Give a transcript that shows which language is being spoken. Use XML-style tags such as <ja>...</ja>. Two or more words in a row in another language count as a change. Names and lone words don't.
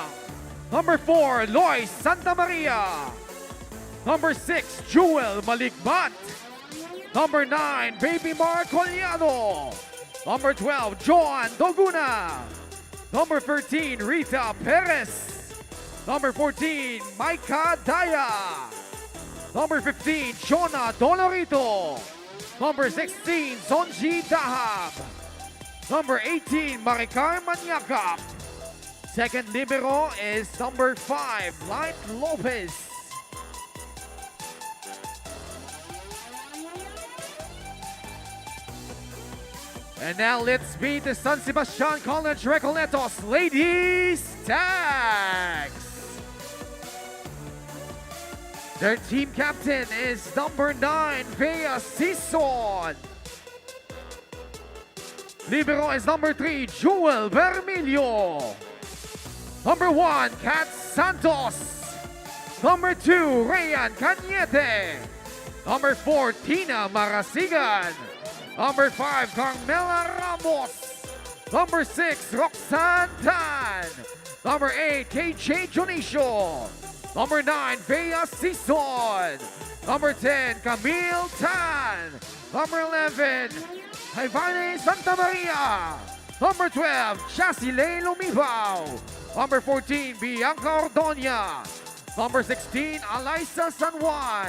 <en>Number 4, Lois Santa Maria. Number 6, Jewel Maligmat. Number 9, Baby Mar Colliado. Number 12, Joan Doguna. Number 13, Rita Perez. Number 14, Maika Daya. Number 15, Shona Dolorito. Number 16, Sonji Dahab. Number 18, Maricar Maniakap. Second libero is number 5, Light Lopez. And now let's meet the San Sebastian College Recoletos Lady Stags. Their team captain is number 9, Vea Sison. Libero is number 3, Jewel Vermilio. Number 1, Kat Santos. Number 2, Rayan Cañete. Number 4, Tina Marasigan. Number 5, Carmela Ramos. Number 6, Roxanne Tan. Number 8, KJ Jonicio. Number 9, Vea Sison. Number 10, Camille Tan. Number 11, Ivane Santa Maria. Number 12, Chasile Lumibao. Number 14, Bianca Ordonia. Number 16, Alyssa San Juan.</en>